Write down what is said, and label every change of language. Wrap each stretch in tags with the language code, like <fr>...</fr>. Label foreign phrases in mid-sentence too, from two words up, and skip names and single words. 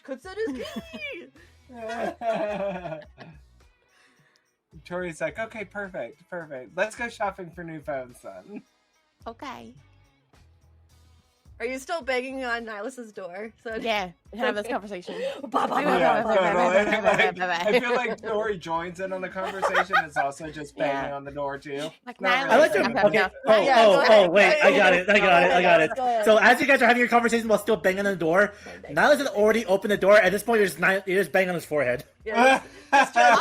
<en>Consent is key. Tori's like, okay, perfect. Let's go shopping for new phones then. Okay. Are you still banging on Nihlus's door? So Yeah, have this conversation. Ba, ba, ba, Yeah, ba, ba, ba, totally. ba, ba, ba, ba. Like, I feel like Tori joins in on the conversation. It's also just banging Yeah. on the door too. Like, Not Nihlus, I like really. to. I'm Okay. not- Yeah, go ahead. Wait! I got it. Go ahead. So as you guys are having your conversation while still banging on the door, Nihlus has already opened the door. At this point, you're just banging on his forehead. Yeah, just gentle,</en>